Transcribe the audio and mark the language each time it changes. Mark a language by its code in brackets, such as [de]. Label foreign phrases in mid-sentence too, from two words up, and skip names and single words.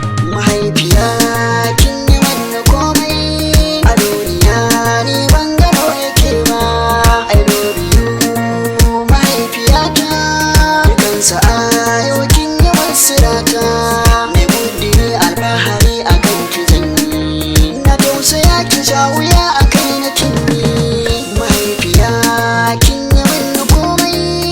[ha] Mahaifiya, kin yi mana komai. A duniya ni ban gano yake ba. [en] I love you, [ha] mahaifiyata. Dukan sa'a yau kin yi min sirata. Mai gudun alfahari a kan ki zan yi. Na tausaya ki ja wuya a kai na kin yi. Mahaifiya, kin yi min komai.